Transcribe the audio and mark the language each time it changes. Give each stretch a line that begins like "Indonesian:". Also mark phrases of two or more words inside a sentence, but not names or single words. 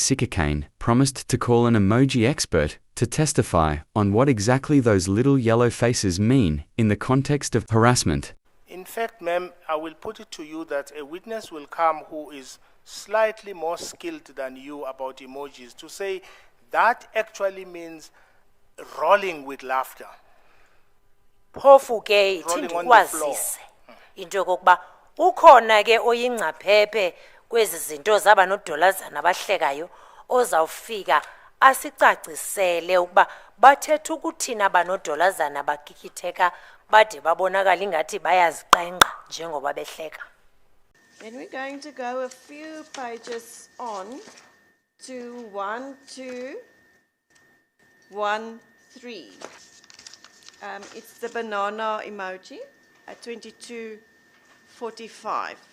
English: Sikakane promised to call an emoji expert to testify on what exactly those little yellow faces mean in the context of harassment. In fact, ma'am, I will put it to you that a witness will come who is slightly more skilled than you about emojis to say that actually means rolling with laughter.
Xhosa: Phofu ke Rolling ithindi
English: on the floor.
Xhosa: kwazise into kokuba ukhona ke oyingcaphephe kwezi zinto zaba nodolazana abahlekayo ozawufika asicacisele ukuba bathetha ukuthina abanodolazana bakikitheka bade babonakala ingathi bayaziqenqa njengoba behleka.
English: Then we're going to go a few pages on to 1213. It's the banana emoji at 2245.